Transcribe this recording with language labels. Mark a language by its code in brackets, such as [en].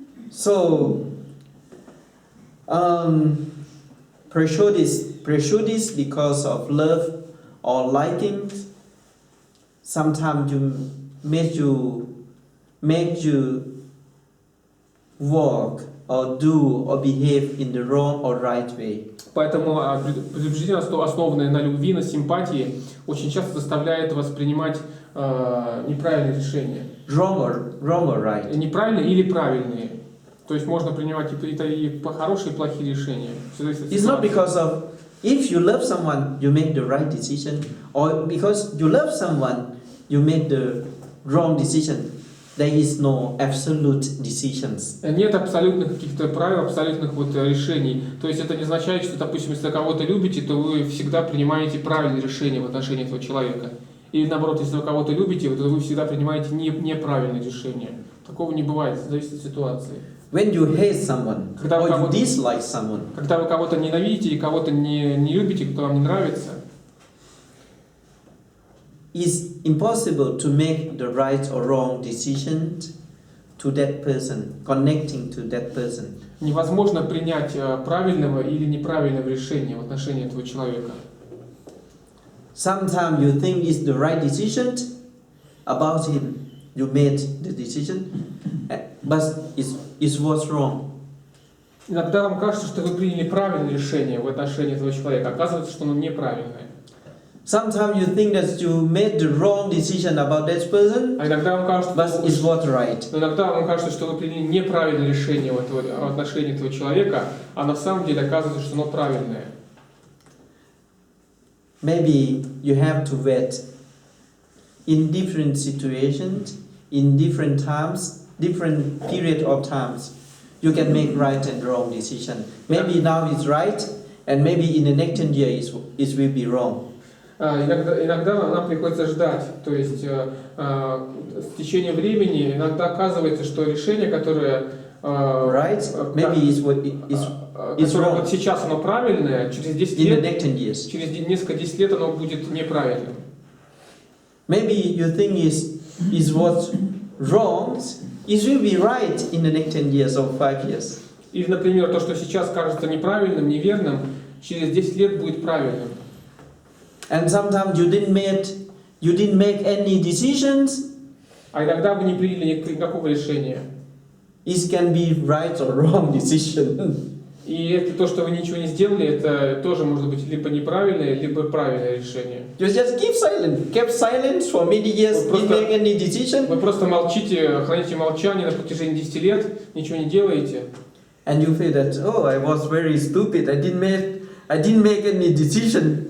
[en] So, prejudice because of love or liking sometimes make you walk or do or behave in the wrong or right way. [ru] Поэтому предубеждение, основанное на любви, на симпатии, очень часто заставляет вас принимать неправильные решения. [en] Wrong or right. [ru] Неправильные или правильные. То есть можно принимать и хорошие, и плохие решения. [en] It's not because of if you love someone, you make the right decision, or because you love someone, you make the wrong decision. there is no absolute decisions. [ru] Нет абсолютных каких-то правил, абсолютных вот решений. То есть это не означает, что, допустим, если кого-то любите, то вы всегда принимаете правильные решения в отношении этого человека. Или наоборот, если вы кого-то любите, то вы всегда принимаете неправильные решения. Такого не бывает, зависит от ситуации. [en] When you hate someone or you dislike someone, [ru] когда вы кого-то ненавидите или кого-то не любите, кто вам не нравится, [en] it's impossible to make the right or wrong decision to that person, connecting to that person. [ru] Невозможно принять правильного или неправильного решения в отношении этого человека. [en] Sometimes you think it's the right decision about him. You made the decision, but it was wrong. [ru] Иногда вам кажется, что вы приняли правильное решение в отношении этого человека, оказывается, что оно неправильное. [en] Sometimes you think that you made the wrong decision about that person, [ru] А иногда вам кажется, [en] but it was right. [ru] иногда вам кажется, что вы приняли неправильное решение в отношении этого человека, а на самом деле оказывается, что оно правильное. [en] Maybe you have to wait in different situations, in different times, different period of times. You can make right and wrong decision. Maybe now it's right, and maybe in the next 10 years it will be wrong. [ru] Иногда нам приходится ждать, то есть в течение времени иногда оказывается, что решение, которое [en] right? Maybe it's wrong. [ru] Вот сейчас оно правильное, через 10 [en] In the [ru] лет, [en] next 10 years. [ru] через несколько 10 лет оно будет неправильным. [en] Maybe you think is what's wrong, it will be right in the next 10 years or 5 years. [ru] Или, например, то, что сейчас кажется неправильным, неверным, через 10 лет будет правильным. [en] And sometimes you didn't make any decisions. [ru] А иногда вы не приняли никакого решения. [en] It can be right or wrong decision. [ru] И это то, что вы ничего не сделали, это тоже может быть либо неправильное, либо правильное решение. [en] You just keep silent. Kept silence for many years, didn't make any decision. [ru] Вы просто молчите, храните молчание на протяжении 10 лет, ничего не делаете. [en] And you feel that, oh, I was very stupid. I didn't make any decision.